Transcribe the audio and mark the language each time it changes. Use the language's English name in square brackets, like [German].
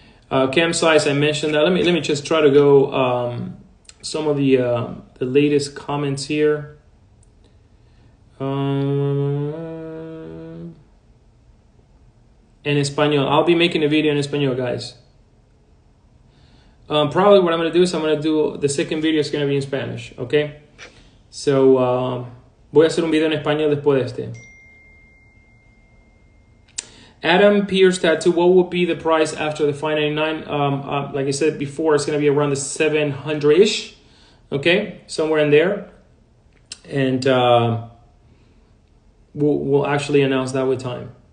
[English] Cam size, I mentioned that. Let me just try to go some of the latest comments here. [Spanish] En español. [English] I'll be making a video in español, guys. Probably what I'm going to do is I'm going to do the second video is going to be in Spanish, okay? [Spanish] So voy a hacer un video en español después de este. [English] Adam Pierce Tattoo, what will be the price after the $5.99? Like I said before, it's going to be around the $700-ish, okay? Somewhere in there. And we'll actually announce that with time.